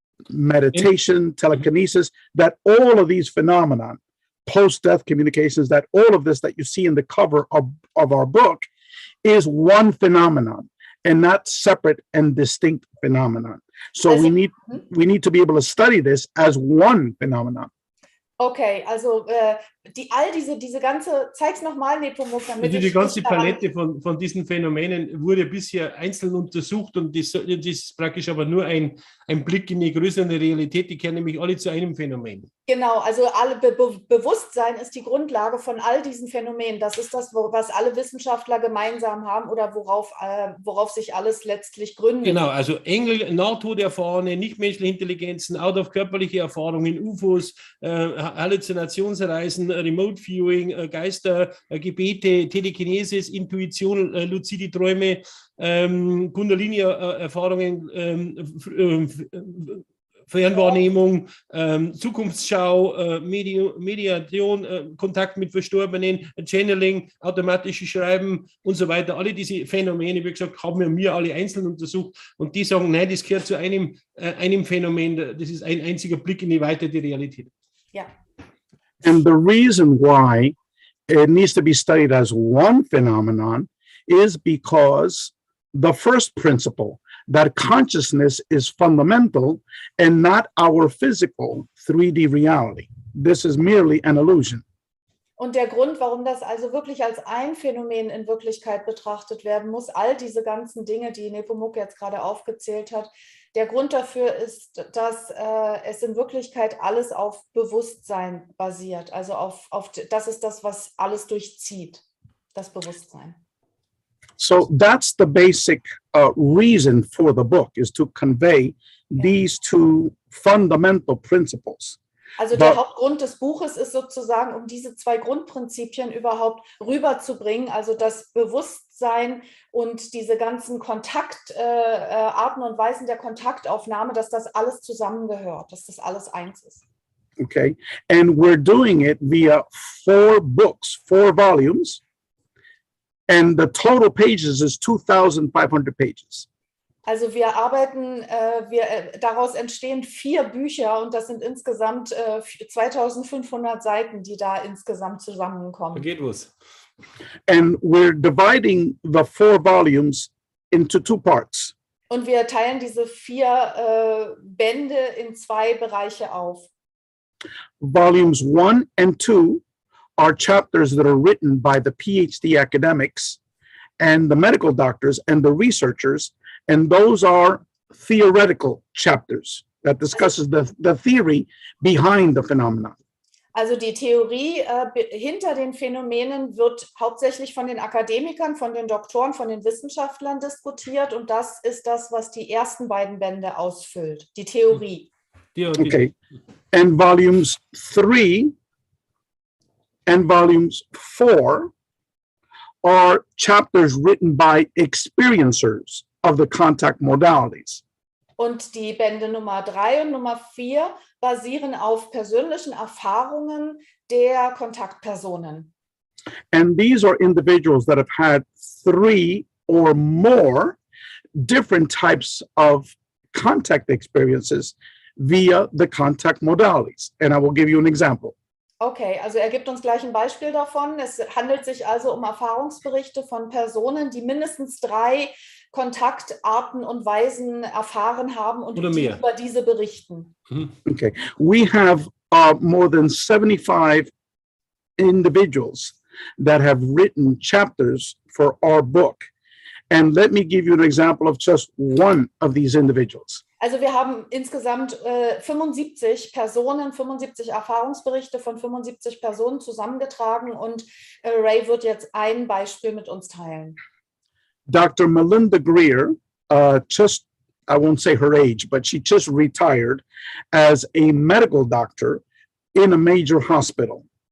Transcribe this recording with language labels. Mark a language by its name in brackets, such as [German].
[English] meditation, telekinesis, that all of these phenomena, post-death communications, that all of this that you see in the cover of our book is one phenomenon and not separate and distinct phenomenon. So we need to be able to study this as one phenomenon. [German] Okay, also diese ganze, zeig's nochmal, Nepomuk. Also die ganze Palette von diesen Phänomenen wurde bisher einzeln untersucht und das ist praktisch aber nur ein Blick in die größere Realität, die kehren nämlich alle zu einem Phänomen. Genau, also Bewusstsein ist die Grundlage von all diesen Phänomenen. Das ist das, was alle Wissenschaftler gemeinsam haben oder worauf sich alles letztlich gründet. Genau, also Engel, Nahtoderfahrene, nichtmenschliche Intelligenzen, out-of-körperliche Erfahrungen, UFOs, Halluzinationsreisen, Remote Viewing, Geister, Gebete, Telekinesis, Intuition, luzide Träume, Kundalini-Erfahrungen, Fernwahrnehmung, Zukunftsschau, Mediation, Kontakt mit Verstorbenen, Channeling, automatische Schreiben und so weiter. Alle diese Phänomene, wie gesagt, haben wir alle einzeln untersucht und die sagen, nein, das gehört zu einem Phänomen, das ist ein einziger Blick in die Weite der Realität. Ja. [English] And the reason why it needs to be studied as one phenomenon is because the first principle, that consciousness is fundamental and not our physical 3D reality. this is merely an illusion. [German] Und der Grund, warum das also wirklich als ein Phänomen in Wirklichkeit betrachtet werden muss, all diese ganzen Dinge, die Nepomuk jetzt gerade aufgezählt hat, der Grund dafür ist, dass es in Wirklichkeit alles auf Bewusstsein basiert. Also das ist das, was alles durchzieht, das Bewusstsein. [English] So that's the basic reason for the book, is to convey these two fundamental principles. [German] Also der Hauptgrund des Buches ist sozusagen, um diese zwei Grundprinzipien überhaupt rüberzubringen, also das Bewusstsein und diese ganzen Arten und Weisen der Kontaktaufnahme, dass das alles zusammengehört, dass das alles eins ist. [English] Okay, and we're doing it via 4 books, 4 volumes, and the total pages is 2,500 pages. [German] Also wir arbeiten, daraus entstehen 4 Bücher und das sind insgesamt 2500 Seiten, die da insgesamt zusammenkommen. Da geht was. [English] And we're dividing the 4 volumes into 2 parts. [German] Und wir teilen diese 4 Bände in 2 Bereiche auf. [English] Volumes 1 and 2 are chapters that are written by the PhD academics and the medical doctors and the researchers. And those are theoretical chapters that discusses the theory behind the phenomenon. [German] Also die Theorie hinter den Phänomenen wird hauptsächlich von den Akademikern, von den Doktoren, von den Wissenschaftlern diskutiert. Und das ist das, was die ersten beiden Bände ausfüllt, die Theorie. [English] Okay. And volumes 3 and volumes 4 are chapters written by experiencers of the contact modalities. [German] Und die Bände Nummer 3 und Nummer 4 basieren auf persönlichen Erfahrungen der Kontaktpersonen. [English] And these are individuals that have had 3 or more different types of contact experiences via the contact modalities. And I will give you an example. [German] Okay, also er gibt uns gleich ein Beispiel davon. Es handelt sich also um Erfahrungsberichte von Personen, die mindestens 3 Kontaktarten und Weisen erfahren haben und die über diese berichten. [English] Okay, we have more than 75 individuals that have written chapters for our book. And let me give you an example of just one of these individuals. [German] Also wir haben insgesamt 75 Personen, 75 Erfahrungsberichte von 75 Personen zusammengetragen und Ray wird jetzt ein Beispiel mit uns teilen. [English] Dr. Melinda Greer, I won't say her age, but she just retired as a medical doctor in a major hospital.